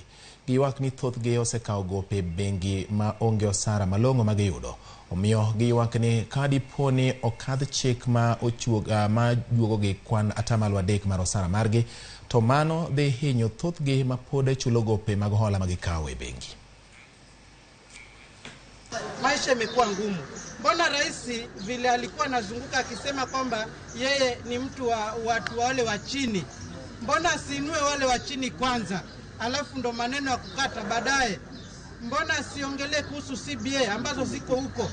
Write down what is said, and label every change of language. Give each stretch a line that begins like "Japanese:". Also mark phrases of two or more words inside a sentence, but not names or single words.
Luo (Kenya and Tanzania): Giywak ni thothgi osekawo gope bengi ma onge osara malong'o ma giyudo, omiyo giywak ni kadiponi okadh chik ma ochuoga ma juogogi kwan atamalo 3 mar osara margi, to mano dhi hinyo thothgi ma pod chulo gope mag hola magikawo e bengi.
Swahili: Maisha imekuwa ngumu. Mbona rais vile alikuwa anazunguka akisema kwamba yeye ni mtu wa watu wale wa chini, mbona asiinue wale wa chini kwanza alafu ndo maneno ya kukata baadaye? Mbona siongelee kuhusu CBA ambazo ziko huko?